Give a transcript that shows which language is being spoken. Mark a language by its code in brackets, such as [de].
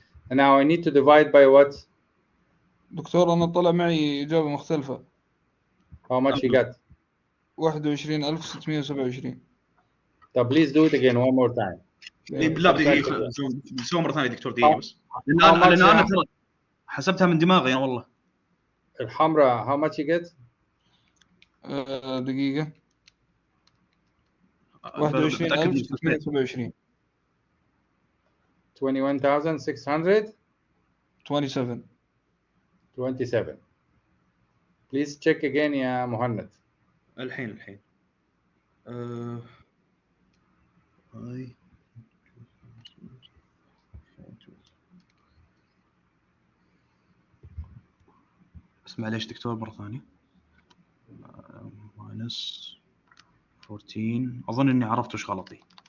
[en] And now I need to divide by what? [ar] دكتور أنا طلع معي إجابة مختلفة. [en] How much you got? 21,627. Please do it again one more time. [ar] لا دقيقة نسوي مرة ثانية دكتور دقيقة بس. لأن [en] How much [ar] أنا ترى حسبتها من دماغي أنا والله. [en] الحمراء how much you get? [ar] دقيقة. [en] 21,627. 21,627. 27. Please check again يا مهند. [ar] الحين هاي بس معليش دكتور مرة ثانية. ماينس 14 أظن إني عرفت وش غلطي.